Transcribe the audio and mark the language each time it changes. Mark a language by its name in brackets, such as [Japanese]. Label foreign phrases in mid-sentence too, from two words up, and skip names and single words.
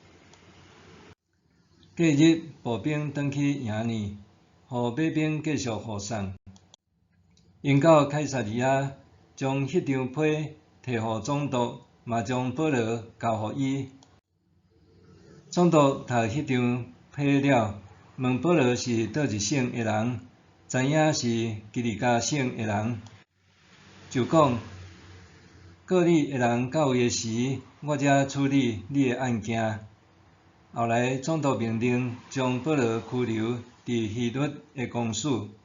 [Min Nan Chinese] 隔日，步兵转去营里，互马兵继续护送。因到凯撒利亚，将迄张批摕互总督，嘛将保罗交互伊。总督读迄张批了，问保罗是倒一省的人，知影是基利家省的人，就讲告你的人到位的时，我才处理你的案件。后来总督命令将保罗拘留伫希律的公署。